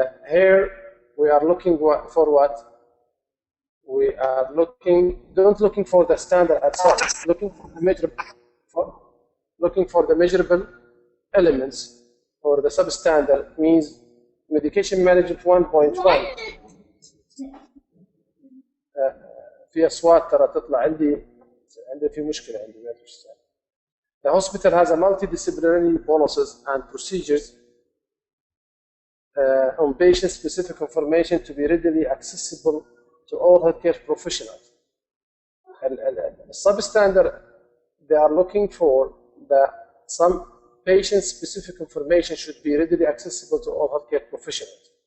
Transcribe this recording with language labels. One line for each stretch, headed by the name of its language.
English: Here we are looking for what? We are don't looking for the standard itself, looking for the measurable elements, or the substandard means medication management 1.1.
Arabic: في أصوات ترى تطلع عندي في مشكلة عندي ما أدري.
English: The hospital has a multidisciplinary policies and procedures on patient-specific information to be readily accessible to all healthcare professionals. Substandard, they are looking for that some patient-specific information should be readily accessible to all healthcare professionals.